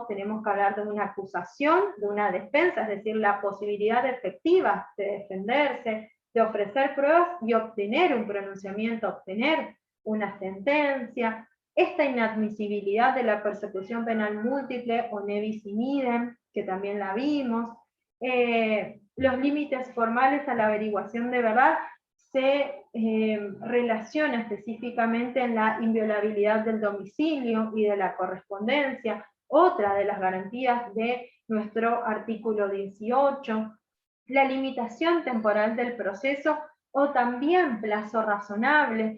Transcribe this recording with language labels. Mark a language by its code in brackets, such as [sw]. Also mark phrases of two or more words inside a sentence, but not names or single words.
[es] Tenemos que hablar de una acusación, de una defensa, es decir, la posibilidad efectiva de defenderse, de ofrecer pruebas y obtener un pronunciamiento, obtener una sentencia. Esta inadmisibilidad de la persecución penal múltiple o [la] ne bis in idem, [es] que también la vimos, los límites formales a la averiguación de verdad se relaciona específicamente en la inviolabilidad del domicilio y de la correspondencia, otra de las garantías de nuestro artículo 18, la limitación temporal del proceso o también plazo razonable.